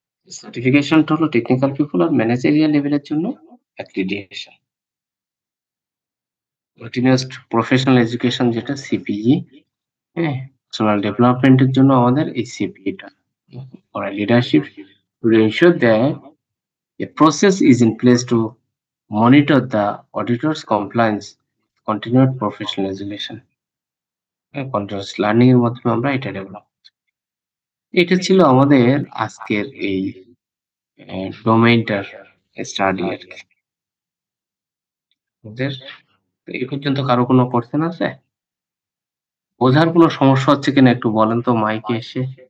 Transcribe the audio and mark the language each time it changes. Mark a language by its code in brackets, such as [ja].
[bn] সার্টিফিকেশনটা হলো technical people আর managerial লেভেলের জন্য অ্যাক্রিডিটেশন। কন্টিনিউয়াস প্রফেশনাল এডুকেশন যেটা সিপিই, হ্যাঁ? পার্সোনাল ডেভেলপমেন্টের জন্য আমাদের এই সিপিইটা। [en] For leadership to ensure that a process is in place to monitor the auditor's compliance, continued professional education. [bn] Continuous learning এর মাধ্যমে আমরা এটা ডেভেলপ। এটা ছিল আমাদের আজকের এই ডোমেইনটার স্টাডি আরকি। আমাদের এই পর্যন্ত কারো কোনো কোয়েশ্চেন আছে? বোঝার কোনো সমস্যা হচ্ছে কিনা একটু বলেন তো মাইকে এসে।